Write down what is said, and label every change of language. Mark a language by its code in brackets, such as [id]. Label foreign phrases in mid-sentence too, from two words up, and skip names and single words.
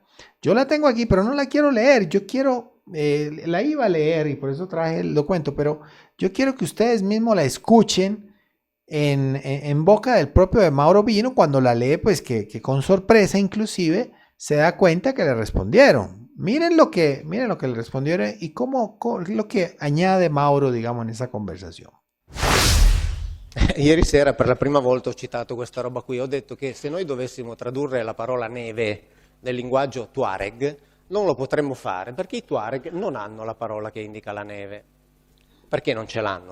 [es] Yo la tengo aquí, pero no la quiero leer. Yo quiero, la iba a leer y por eso traje el documento, pero yo quiero que ustedes mismos la escuchen en boca del propio de Mauro Biggino cuando la lee, pues que con sorpresa inclusive se da cuenta que le respondieron. Miren lo que le respondieron y cómo lo que añade Mauro, digamos, en esa conversazione. [it] Ieri sera per la prima volta ho citato questa roba qui, ho detto che se noi dovessimo tradurre la parola neve nel linguaggio Tuareg non lo potremmo fare perché i Tuareg non hanno la parola che indica la neve. Perché non ce l'hanno?